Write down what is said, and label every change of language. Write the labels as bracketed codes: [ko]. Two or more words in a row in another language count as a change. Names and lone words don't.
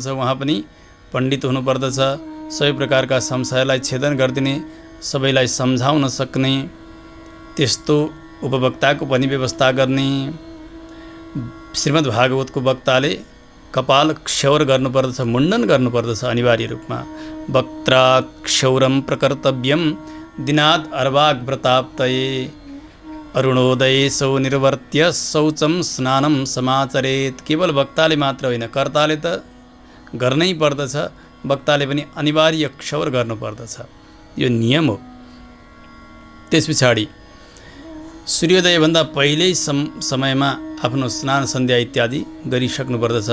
[ne] उहाँ पनि पण्डित हुनुपर्दछ। सबै प्रकारका संशयलाई छेदन गरिदिने, सबैलाई सम्झाउन सक्ने त्यस्तो उपवक्ताको पनि व्यवस्था गर्ने। श्रीमद् भागवतको वक्ताले कपाल क्षौर गर्नुपर्दछ, मुण्डन गर्नुपर्दछ अनिवार्य रूपमा। [sa] वक्त्राक्षौरम प्रकर्तव्यम दिनाद अर्वाग व्रताप्तये अरुणोदये सौ निर्वर्त्य शौचम स्नानम समाचरेत। [ne] केवल वक्ताले मात्र होइन, कर्ताले त गर्नै पर्दछ, वक्ताले पनि अनिवार्य क्षौर गर्नुपर्दछ। यो नियम हो। त्यस पछाडि सूर्योदयभन्दा पहिल्यै समयमा आफ्नो स्नान सन्ध्या इत्यादि गरिसक्नुपर्दछ।